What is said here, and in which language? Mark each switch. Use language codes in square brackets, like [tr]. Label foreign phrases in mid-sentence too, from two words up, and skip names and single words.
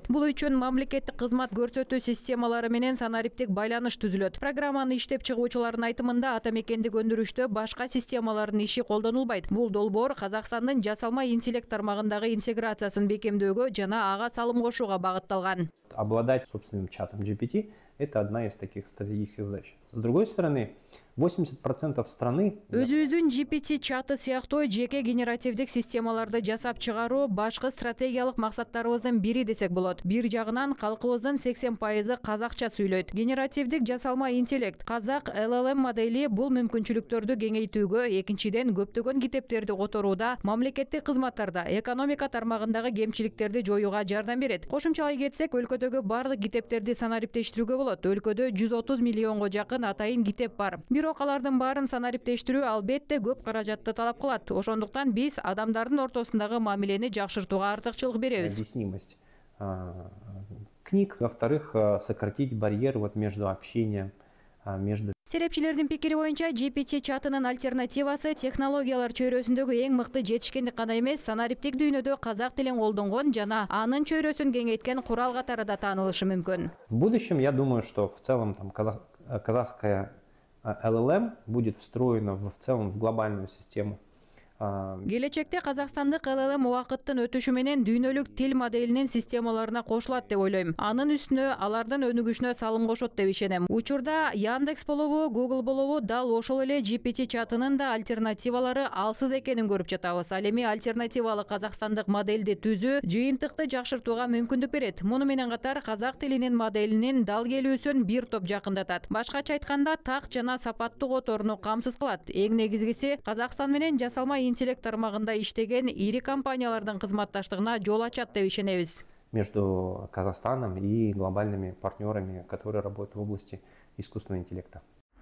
[ky] Бул үчүн мамлекеттик кызмат көрсөтүү системалары менен санариптик байланыш түзүлөт. Программаны иштеп чыгуучулардын айтымында ата мекендик өндүрүштө башка системалардын иши колдонулбайт. Бул долбоор Казакстандын жасалма интеллект тармагындагы интеграциясын бекемдөөгө жана ага салым кошууга багытталган. [ru] Обладать собственным чатом GPT – это одна из таких стратегических задач. С другой стороны, 80% страны... [ky] Өзүбүздүн GPT чаты сыяктуу жеке генеративдик системаларды жасап чыгаруу башкы стратегиялык максаттарыбыздын бири десек болот. Бир жагынан калкыбыздын 80% казакча сүйлөйт. Генеративдик жасалма интеллект, казак LLM модели бул мүмкүнчүлүктөрдү кеңейтүүгө, экинчиден көптөгөн китептерди которууда, мамлекеттик кызматтарда, экономика тармагындагы кемчиликтерди жоюуга жардам берет. Кошумчалай кетсек, өлкөдөгү бардык китептерди санариптештирүүгө болот. Өлкөдө 130 миллионго жакын атайын китеп бар. Бирок алардын баарын санариптештирүү албетте көп каражатты талап кылат. Ошондуктан биз адамдардын ортосундагы мамилени жакшыртууга артыкчылык беребиз. [ru] Объяснимость книг, во-вторых, сократить барьер между общением, между... [ky] Серепчилердин пикири боюнча GPT чатынын альтернативасы технологиялар чөйрөсүндөгү эң мыкты жетишкендик гана эмес, санариптик дүйнөдө казак тилин колдонгон жана анын чөйрөсүн кеңейткен курал катары да таанылышы мүмкүн. [ru] В будущем, я думаю, что в целом казахская LLM будет встроена в целом в глобальную систему. [ky] Келечекте казакстандык LLM убакыттын өтүшү менен дүйнөлүк тил моделинин системаларына кошулат деп ойлойм. Анын үстүнө алардын өнүгүшүнө салым кошот деп ишенем. Учурда Яндекс болобу, Google болобу дал ошол эле GPT чатынын да альтернативалары алсыз экенин көрүп жатабыз. Ал эми альтернативалык казакстандык модельди түзүү жыйынтыкты жакшыртууга мүмкүндүк берет. Муну менен катар казак тилинин моделинин дал келүүсүн бир топ жакындатат. Башкача айтканда, так жана сапаттуу которууну камсыз кылат. Эң негизгиси Казакстан менен жасалма интеллект тармагында иштеген ири компаниялардын кызматташтыгына жол ачат деп ишенебиз. [ru] Между Казахстаном и глобальными партнерами, которые работают в области искусственного интеллекта.